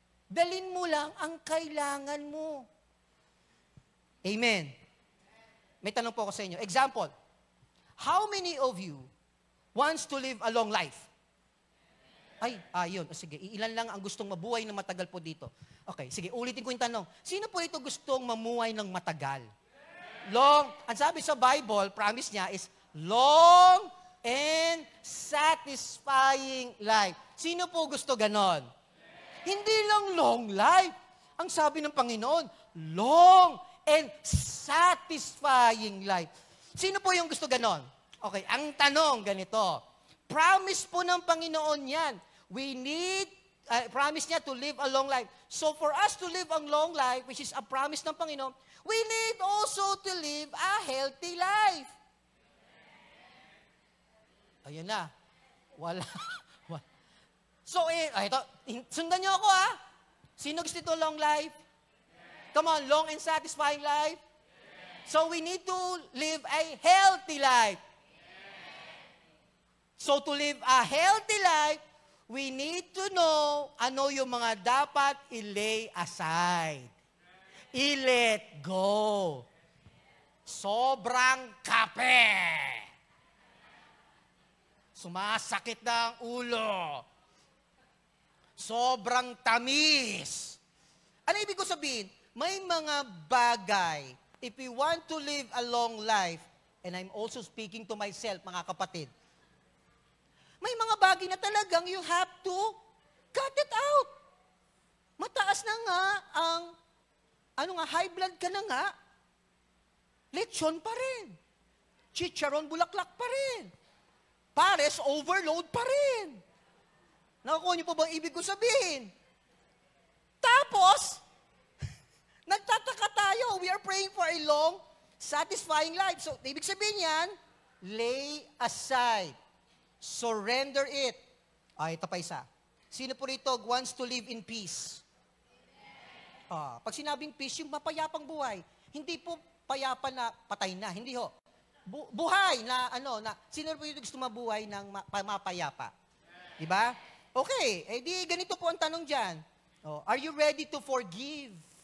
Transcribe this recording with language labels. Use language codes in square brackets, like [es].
[tl] Dalin mo lang ang kailangan mo. Amen. May tanong po ako sa inyo. [en] Example, how many of you wants to live a long life? [tl] Yun. Sige, ilan lang ang gustong mabuhay ng matagal po dito. Okay, sige, ulitin ko yung tanong. Sino po ito gustong mamuhay ng matagal? [en] Long, [tl] ang sabi sa [en] Bible, promise niya is long and satisfying life. [tl] Sino po gusto ganon? Hindi lang long life. Ang sabi ng Panginoon, [en] long and satisfying life. [tl] Sino po yung gusto ganon? Okay, ang tanong ganito. Promise po ng Panginoon yan. [en] We need, promise niya to live a long life. So for us to live a long life, which is a promise [tl] ng Panginoon, [en] we need also to live a healthy life. [tl] Ayan na. Wala. So, ito, sundan niyo ako Sino gusto ito long life? [en] Come on, long and satisfying life. So we need to live a healthy life. So to live a healthy life, we need to know [tl] ano yung mga dapat i-lay aside. I-let go. Sobrang kape. Sumasakit ng ulo. Sobrang tamis. Ano ibig ko sabihin? [en] May mga bagay, if we want to live a long life, and I'm also speaking to myself, [tl] mga kapatid, may mga bagay na talagang [en] you have to cut it out. [tl] Mataas na nga ang, high blood ka na nga, lechon pa rin. Chicharon bulaklak pa rin. Pares overload pa rin. Nakukuha niyo po ba ang ibig ko sabihin? Tapos, nagtataka tayo. [en] We are praying for a long, satisfying life. [tl] So, ibig sabihin yan, lay aside. [en] Surrender it. [tl] Ito pa isa. Sino po rito [en] wants to live in peace? [tl] Pag sinabing peace, yung mapayapang buhay. Hindi po payapa na patay na, hindi ho. Buhay na sino po yung gusto mabuhay ng mapayapa? Di ba? Okay, di ganito po ang tanong diyan. [en] Are you ready to forgive?